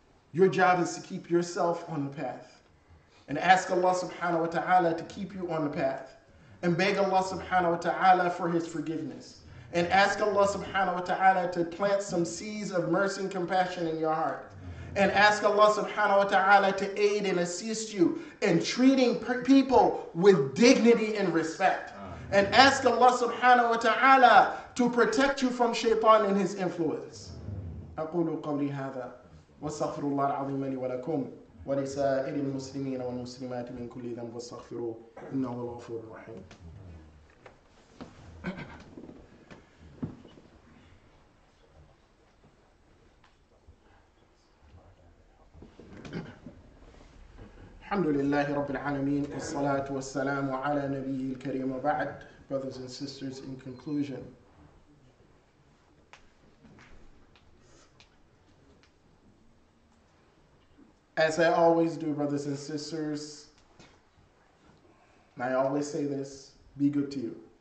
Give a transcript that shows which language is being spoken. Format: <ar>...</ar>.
<en>Your job is to keep yourself on the path and ask Allah subhanahu wa ta'ala to keep you on the path and beg Allah subhanahu wa ta'ala for his forgiveness and ask Allah subhanahu wa ta'ala to plant some seeds of mercy and compassion in your heart. And ask Allah subhanahu wa ta'ala to aid and assist you in treating people with dignity and respect. And ask Allah subhanahu wa ta'ala to protect you from shaitan and his influence.</en> <ar>أقول قولي هذا واستغفر الله العظيم لي ولكم ولسائر المسلمين والمسلمات من كل ذنب واستغفروه إنه هو الغفور الرحيم. الحمد لله رب العالمين والصلاة والسلام على نبيه الكريم وبعد.</ar> <en>Brothers and sisters, in conclusion, as I always do, brothers and sisters, and I always say this, be good to you.</en>